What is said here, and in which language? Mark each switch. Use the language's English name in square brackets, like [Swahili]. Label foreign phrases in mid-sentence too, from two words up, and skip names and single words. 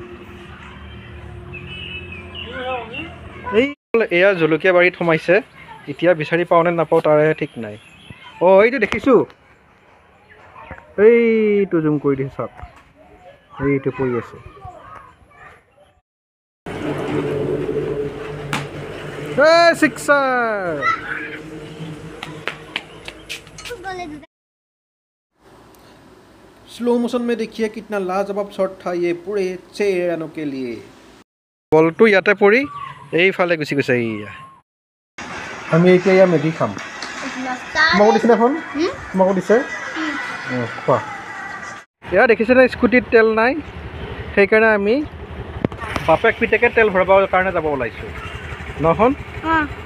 [Assamese] এয়া জলকীয়া বাৰীত সোমাইছে, এতিয়া বিচাৰি পাওঁ নে নাপাওঁ তাৰে ঠিক নাই। অঁ এইটো দেখিছোঁ, এইটো জুম কৰি দিছোঁ চাওক, এইটো পৰি আছে। ছিক্সাৰ। [English] slow motion [Hindi] में देखिए कितना लाजवाब शॉट था ये पूरे 6 रानों के लिए। [Assamese] বলটো ইয়াতে পৰি এইফালে গুচি গৈছে। এইয়া আমি এতিয়া এয়া মেগী খাম। তোমাকো দিছেনে ফোন? তোমাকো দিছে? খোৱা। এয়া দেখিছেনে, স্কুটিত তেল নাই, সেইকাৰণে আমি বাপেক পিতেকে তেল ভৰাবৰ কাৰণে যাব ওলাইছোঁ।